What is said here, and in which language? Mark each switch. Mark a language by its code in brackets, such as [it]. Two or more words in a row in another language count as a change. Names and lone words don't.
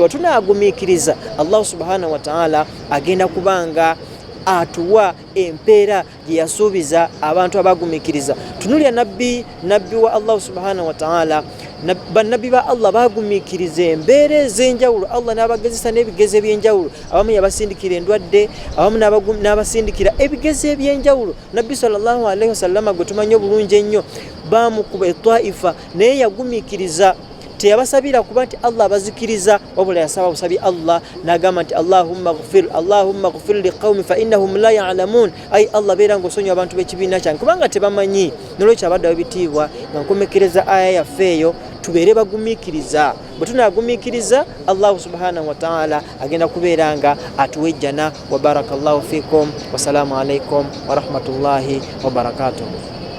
[lg] Bwe tunaagumiikiriza Allah [ar] سبحانه وتعالى [lg] agenda kubanga atuwa empeera gye yasuubiza abantu abagumiikiriza. Tunulya nabbi wa Allah [ar] سبحانه وتعالى, [lg] bannabbi ba Allah bagumiikiriza embeera ez'enjawulo. Allah n'abagezesa n'ebigezo eby'enjawulo. Abamu yabasindikira endwadde, abamu n'abasindikira ebigezo eby'enjawulo. Nabbi [ar] صلى الله عليه وسلم [lg] gwe tumanyi obulungi ennyo, bamukuba etwaifa naye yagumiikiriza. Teyabasabira kuba nti Allah abazikiriza, wabula yasaba busabi Allah n'agamba nti [ar] اللهم اغفر لقومي فإنهم لا يعلمون. [lg] Ay Allah beera ng'osonyiwa abantu b'ekibiina kyange kubanga tebamanyi. N'olwekyo abadde ab'ebitiibwa nga nkomekereza aya yaffe eyo tubeere bagumiikiriza. Bwe tunaagumiikiriza Allah [ar] سبحانه وتعالى [lg] agenda kubeera nga atuwa ejjana. [ar] وبارك الله فيكم. والسلام عليكم ورحمة الله وبركاته.